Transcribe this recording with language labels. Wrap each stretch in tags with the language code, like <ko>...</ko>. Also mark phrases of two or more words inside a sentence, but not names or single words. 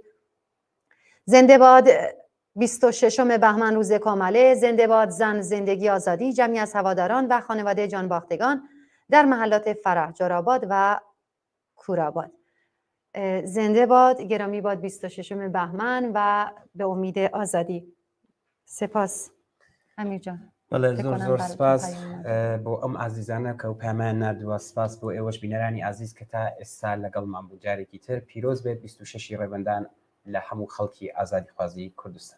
<fa>زنده باد 26 بهمن روز کومله، زنده باد زن، زندگی، آزادی. جمعی از هواداران و خانواده جانباختگان در محلات فرح، جورآباد و کورآباد. زنده باد، گرامی باد 26 بهمن و به امید آزادی. سپاس امیر جان.</fa> <ckb>زۆر سپاس بۆ ئەم عزیزانە کە و پامان نردووە، سپاس بۆ ئێوەش بینەرانی عزیز کە تا ئێستا لەگەڵمان بوو. جارێکی تر پیرۆز بێت 26 ڕێبەندان لە هەموو خەڵکی ئازادیخوازی کوردستان.</ckb>